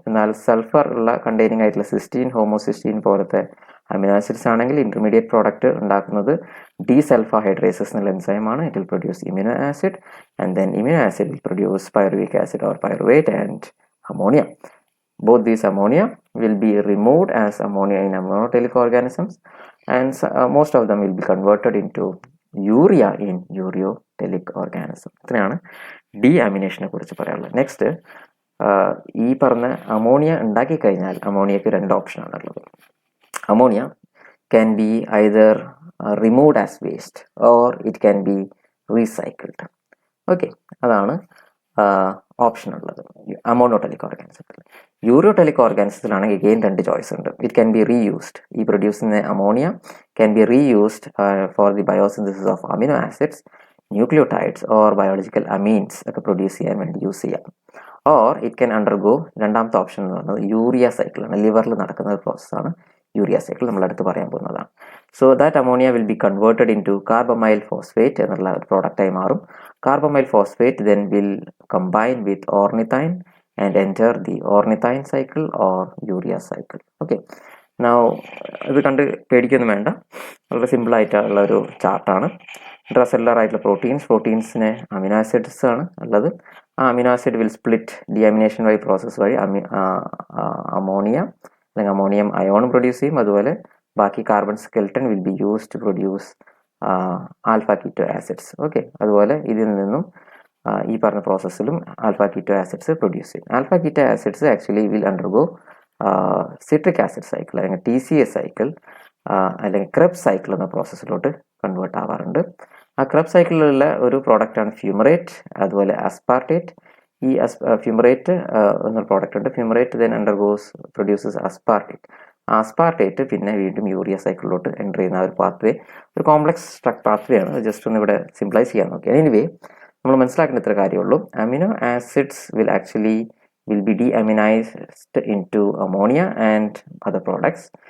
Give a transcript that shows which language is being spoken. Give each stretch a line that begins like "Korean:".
Malayalam: എന്നാൽ സൾഫർ ഉള്ള കണ്ടെയ്നിങ് ആയിട്ടുള്ള സിസ്റ്റീൻ, ഹോമോസിസ്റ്റീൻ പോലത്തെ അമിനോ ആസിഡ്സ് ആണെങ്കിൽ ഇന്റർമീഡിയറ്റ് പ്രോഡക്റ്റ് ഉണ്ടാക്കുന്നത് ഡീസൾഫ ഹൈഡ്രേസസ് എന്നുള്ള എൻസൈമാണ്.
English: It will produce imino acid, and then imino acid will produce pyruvic acid or pyruvate and ammonia. Both these ammonia will be removed as ammonia in monotelic organisms, and most of them will be converted into urea in ureotelic organism.
Malayalam: ഇത്രയാണ് ഡീഅമിനേഷനെ കുറിച്ച് പറയാനുള്ളത്. Next, ഈ പറഞ്ഞ ammonia ഉണ്ടാക്കി കഴിഞ്ഞാൽ അമോണിയക്ക് രണ്ട് ഓപ്ഷനാണ് ഉള്ളത്.
English: Ammonia can be either removed as waste or it can be recycled.
Malayalam: Okay, അതാണ് ഓപ്ഷൻ ഉള്ളത് അമോണോടെലിക് ഓർഗാനിസത്തിൽ. യൂറിയോടെലിക് ഓർഗാനിസത്തിലാണെങ്കിൽ അഗെയിൻ രണ്ട് ചോയ്സ് ഉണ്ട്.
English: It can be reused. ഈ producing ammonia can be reused for the biosynthesis of amino acids, nucleotides or biological amines
Malayalam: ഒക്കെ produce ചെയ്യാൻ വേണ്ടി use ചെയ്യാം.
English: or it can undergo,
Malayalam: രണ്ടാമത്തെ ഓപ്ഷൻ എന്ന് പറയുന്നത് യൂറിയ സൈക്കിളാണ്. ലിവറിൽ നടക്കുന്ന ഒരു പ്രോസസ്സാണ് യൂറിയ സൈക്കിൾ, നമ്മളടുത്ത് പറയാൻ പോകുന്നതാണ്.
English: so that ammonia will be converted into carbamyl phosphate
Malayalam: എന്നുള്ള ഒരു പ്രോഡക്റ്റായി മാറും.
English: Carbamyl phosphate then will combine with ornithine and enter the ornithine cycle or urea cycle. Okay, now
Malayalam: ഇത് കണ്ട് പേടിക്കൊന്നും വേണ്ട, വളരെ സിമ്പിൾ ആയിട്ടുള്ള ഒരു ചാർട്ടാണ്. ഇൻട്രാസെല്ലുലാർ ആയിട്ടുള്ള പ്രോട്ടീൻസിന് അമിനോ ആസിഡ്സ് ആണ് ഉള്ളത്. ആ അമിനോ ആസിഡ് വിൽ സ്പ്ലിറ്റ് ഡിഅമിനേഷൻ വഴി പ്രോസസ് വഴി അമോണിയ അല്ലെങ്കിൽ അമോണിയം അയോൺ പ്രൊഡ്യൂസ് ചെയ്യും. അതുപോലെ ബാക്കി carbon skeleton will be used to produce alpha keto acids. Okay, അതുപോലെ ഇതിൽ നിന്നും ഈ പറഞ്ഞ പ്രോസസ്സിലും ആൽഫ കീറ്റോ ആസിഡ്സ് പ്രൊഡ്യൂസ് ചെയ്യും. Alpha keto acids
English: actually will undergo
Malayalam: citric acid cycle അല്ലെങ്കിൽ TCA സൈക്കിൾ അല്ലെങ്കിൽ ക്രെബ് സൈക്കിൾ എന്ന പ്രോസസ്സിലോട്ട് കൺവേർട്ട് ആവാറുണ്ട്. ആ ക്രെബ് സൈക്കിളിലുള്ള ഒരു പ്രോഡക്റ്റാണ് ഫ്യൂമറേറ്റ്, അതുപോലെ അസ്പാർട്ടേറ്റ്. ഈ ഫ്യൂമറേറ്റ് എന്നൊരു പ്രോഡക്റ്റ് ഉണ്ട്. Fumarate then produces aspartate. ആസ്പാർട്ടേറ്റ് പിന്നെ വീണ്ടും യൂറിയ സൈക്കിളിലോട്ട് എൻ്റർ ചെയ്യുന്ന ഒരു പാത്വേ, ഒരു കോംപ്ലക്സ് പാത്വേ ആണ്. ജസ്റ്റ് ഒന്ന് ഇവിടെ സിംപ്ലൈസ് ചെയ്യാൻ നോക്കി. എനിവേ നമ്മൾ മനസ്സിലാക്കേണ്ട ഇത്ര കാര്യമുള്ളൂ.
English: Amino acids will actually will be deaminized into ammonia and other products.